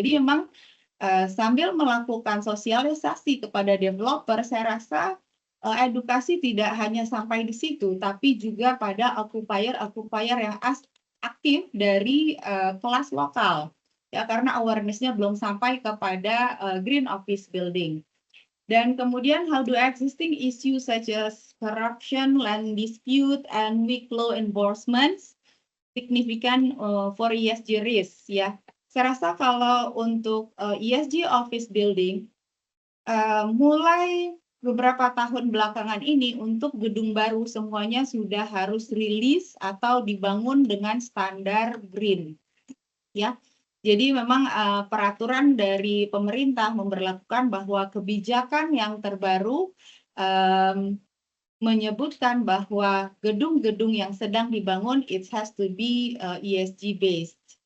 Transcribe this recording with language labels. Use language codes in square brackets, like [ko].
[id] Jadi memang sambil melakukan sosialisasi kepada developer, saya rasa edukasi tidak hanya sampai di situ, tapi juga pada occupier yang aktif dari kelas lokal, ya, karena awareness-nya belum sampai kepada green office building. Dan kemudian [en] how do existing issues such as corruption, land dispute, and weak law enforcement significant for ESG risk, ya. [id] Saya rasa kalau untuk ESG office building mulai beberapa tahun belakangan ini untuk gedung baru semuanya sudah harus rilis atau dibangun dengan standar green, ya. Jadi memang peraturan dari pemerintah memberlakukan bahwa kebijakan yang terbaru menyebutkan bahwa gedung-gedung yang sedang dibangun [en] it has to be ESG based.